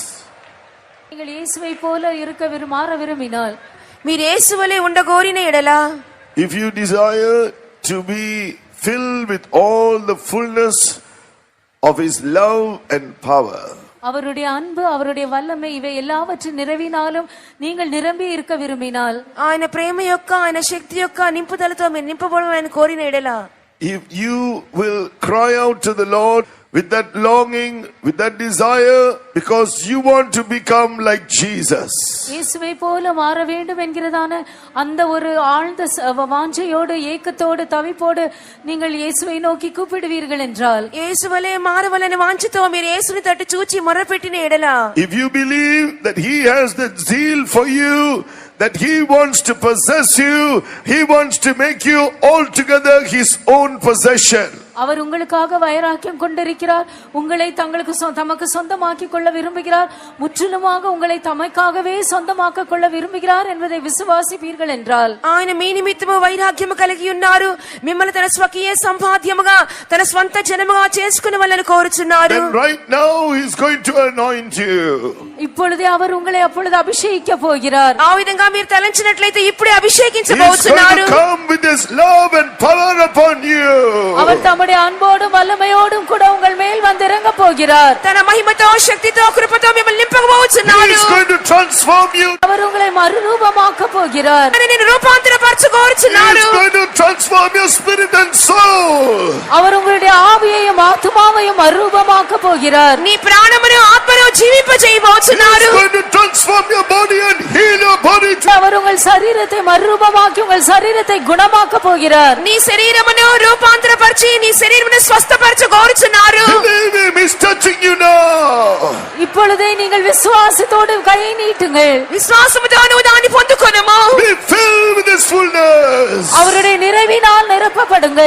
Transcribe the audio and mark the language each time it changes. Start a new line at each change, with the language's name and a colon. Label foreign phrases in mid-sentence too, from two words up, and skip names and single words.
Tamil: நீங்கள் இயேசுவை போல இருக்க மாற விரும்பினால்
Telugu: మీరు యేసువలే ఉండగోరిన ఎడల
English: if you desire to be filled with all the fullness of His love and power,
Tamil: அவருடைய அன்பு அவருடைய வல்லமை இவை எல்லாவற்றின் நிறைவினாலும் நீங்கள் நிரம்பி இருக்க விரும்பினால்
Telugu: ఆయన ప్రేమ యొక్క ఆయన శక్తి యొక్క నింపుదలతో మీరు నింపబడాలని కోరిన ఎడల
English: if you will cry out to the Lord with that longing, with that desire, because you want to become like Jesus,
Tamil: இயேசுவை போல மாற வேண்டும் என்கிறதான அந்த ஒரு ஆழ்ந்த வாஞ்சையோடு ஏக்கத்தோடு தவிப்போடு நீங்கள் இயேசுவை நோக்கி கூப்பிடுவீர்கள் என்றால்
Telugu: యేసువలే మారవలని వాంఛతో మీరు యేసుని తట్టు చూచి మొరపెట్టిన ఎడల
English: if you believe that He has that zeal for you, that He wants to possess you, He wants to make you altogether His own possession,
Tamil: அவர் உங்களுக்காக வைராக்கியம் கொண்டிருக்கிறார், உங்களை தமக்கு சொந்தமாக்கி கொள்ள விரும்புகிறார், முற்றிலுமாக உங்களை தமக்காகவே சொந்தமாக்க கொள்ள விரும்புகிறார் என்பதை விசுவாசிப்பீர்கள் என்றால்
Telugu: ఆయన మీ నిమిత్తము వైరాగ్యము కలిగి ఉన్నారు, మిమ్మల్ని తన స్వకీయ సంపాద్యముగా తన స్వంత జనముగా చేసుకునవలెను కోరుచున్నాడు.
English: then right now He's going to anoint you.
Tamil: இப்பொழுதே அவர் உங்களை அப்பொழுது அபிஷேகிக்க போகிறார்.
Telugu: ఆ విధంగా మీరు తలంచినట్లయితే ఇప్పుడే
English: He's
Telugu: అభిషేకించబోతున్నారు.
English: going to come with His love and power upon you.
Tamil: அவர் தம்முடைய அன்போடும் வல்லமையோடும் கூட உங்கள் மேல் வந்து இறங்க போகிறார்.
Telugu: తన మహిమతో శక్తితో కృపతో మిమ్మల్ని నింపబోచున్నాడు.
English: He is going to transform you.
Tamil: அவர் உங்களை மறுரூபமாக்க போகிறார்.
Telugu: నేను రూపాంతరపరచ స్వస్థపరచు
English: He
Telugu: కోరుచున్నాడు.
English: is going to transform your spirit and soul.
Tamil: அவர் உங்களுடைய ஆவியையும் ஆத்துமாவையும் மறுரூபமாக்க போகிறார்.
Telugu: నీ ప్రాణమును ఆత్మను జీవింప
English: He
Telugu: చేయబోచున్నాడు.
English: is going to transform your body and heal your body.
Tamil: அவர் உங்கள் சரீரத்தை மறுரூபமாக்கி உங்கள் சரீரத்தை குணமாக்க போகிறார்.
Telugu: నీ శరీరమును రూపాంతరపరిచి నీ శరీరమును స్వస్థపరచు కోరుచున్నారు.
English: Believe him, he's touching you now.
Tamil: இப்பொழுதே நீங்கள் விசுவாசத்தோடு கையை நீட்டுங்கள்.
Telugu: విశ్వాసముతో నువ్వు దాన్ని పొందుకొనుము.
English: Be filled with his fullness.
Tamil: அவருடைய நிறைவினால் நிரப்பப்படுங்கள்.